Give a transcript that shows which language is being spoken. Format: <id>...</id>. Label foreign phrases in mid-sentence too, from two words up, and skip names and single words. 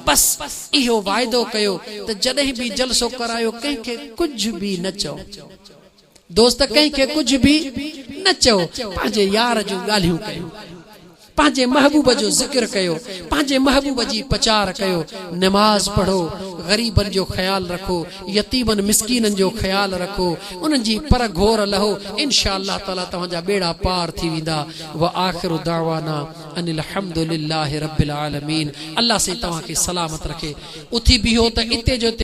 <sd>बस इहो वाइदो कयो त जॾहिं बि जलसो करायो कंहिंखे कुझु बि न चओ, दोस्त कंहिंखे कुझु बि न चओ, पंहिंजे यार जूं ॻाल्हियूं कयो, पंहिंजे महबूब जो ज़िक्र कयो, पंहिंजे महबूब जी प्रचार कयो, नमाज पढ़ो, ग़रीबनि जो ख़्यालु रखो, यतीमनि मिस्कीननि जो ख़्यालु रखो, उन्हनि जी पर घोर लहो। इंशाअल्लाह ताला तव्हांजा बेड़ा पार थी वेंदा।</sd> <ar>وآخر دعوانا أن الحمد لله رب العالمين.</ar> <sd>अल्लाह से तव्हांखे सलामत रखे। उथी बीहो त इते जो</sd>